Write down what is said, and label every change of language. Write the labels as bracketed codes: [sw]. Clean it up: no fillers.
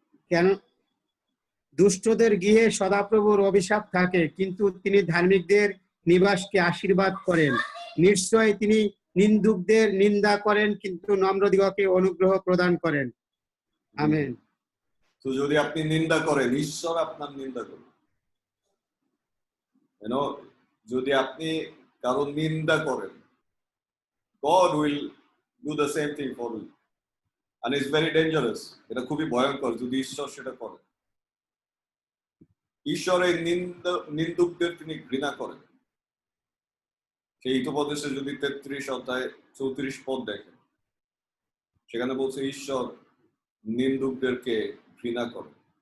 [bn] কেন দুষ্টদের গৃহে সদাপ্রভুর অভিশাপ থাকে, কিন্তু তিনি ধার্মিকদের নিবাসকে আশীর্বাদ করেন। নিশ্চয় তিনি নিন্দুকদের নিন্দা করেন, কিন্তু নম্রদিগকে অনুগ্রহ প্রদান করেন। আমেন। তো যদি আপনি নিন্দা করেন, ঈশ্বর আপনার নিন্দা করবেন। যদি আপনি কারো নিন্দা করেন, [en] God will do the same thing for you. And it's very dangerous. [bn] এটা খুবই ভয়ঙ্কর যদি ঈশ্বর সেটা করে। ঈশ্বর এই নিন্দুকদের তিনি ঘৃণা করেন। সেই হিতোপদেশে যদি 33 অধ্যায় 34 পদ দেখেন, সেখানে বলছে ঈশ্বর নিন্দুকদেরকে ঘৃণা করেন।